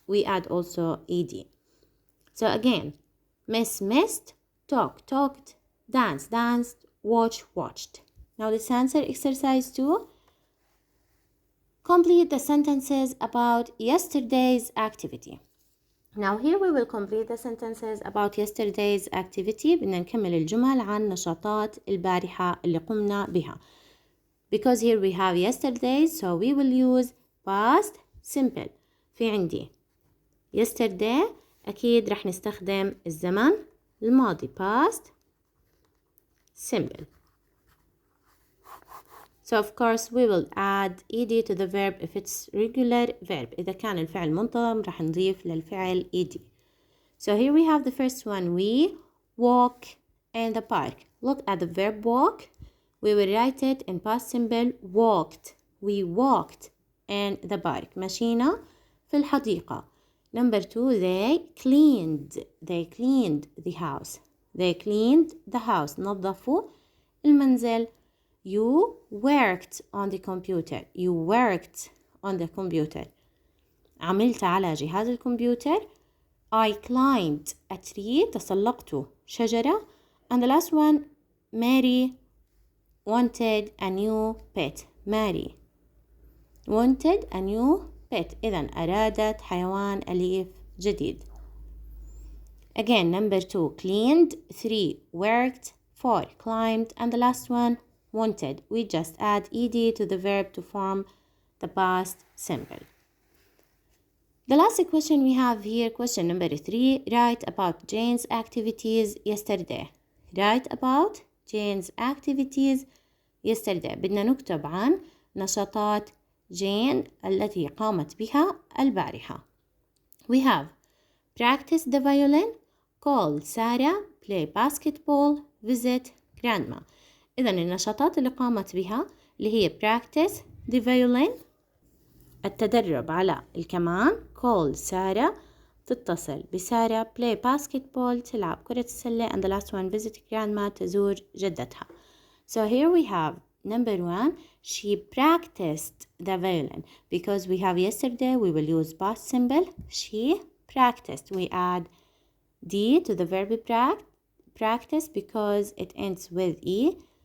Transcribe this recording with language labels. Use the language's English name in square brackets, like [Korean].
[English] We add also ed. So again, miss, missed, talk, talked, dance, danced, watch, watched. Now let's answer exercise 2. Complete the sentences about yesterday's activity. Now here we will complete the sentences about yesterday's activity. [Arabic] بدنا نكمل الجمل عن نشاطات البارحة اللي قمنا بها. [English] Because here we have yesterday's, so we will use past simple. [Arabic] في عندي yesterday أكيد رح نستخدم الزمن الماضي past simple. [English] So of course we will add ed to the verb if it's regular verb. [Arabic] إذا كان الفعل منتظم رح نضيف للفعل ed. [English] So here we have the first one. We walk in the park. Look at the verb walk. We will write it in past simple walked. We walked in the park. [Arabic] مشينا في الحديقة. [English] Number 2, they cleaned the house. They cleaned the house. [Arabic] نظفوا المنزل. [English] You worked on the computer. You worked on the computer. [Arabic] عملت على جهاز الكمبيوتر. [English] I climbed a tree. [Arabic] تسلقت شجرة. [English] And the last one, Mary wanted a new pet. Mary wanted a new pet. [Arabic] إذن أرادت حيوان أليف جديد. [English] Again, number 2, cleaned. 3, worked. 4, climbed. And the last one, wanted. We just add ed to the verb to form the past simple. The last question we have here, question number 3, write about Jane's activities yesterday. Write about Jane's activities yesterday. [Arabic] بدنا نكتب عن نشاطات جين التي قامت بها البارحة. [English] We have practice the violin, call Sarah, play basketball, visit grandma. [Arabic] إذن النشاطات اللي قامت بها اللي هي [English] practice the violin [Arabic] التدرب على الكمان، call سارة تتصل بسارة، [English] play basketball [Arabic] تلعب كرة السلة، [English] and the last one visit grandma [Arabic] تزور جدتها. [English] So here we have number 1, she practiced the violin. Because we have yesterday, we will use past simple. She practiced. We add D to the verb practice because it ends with E.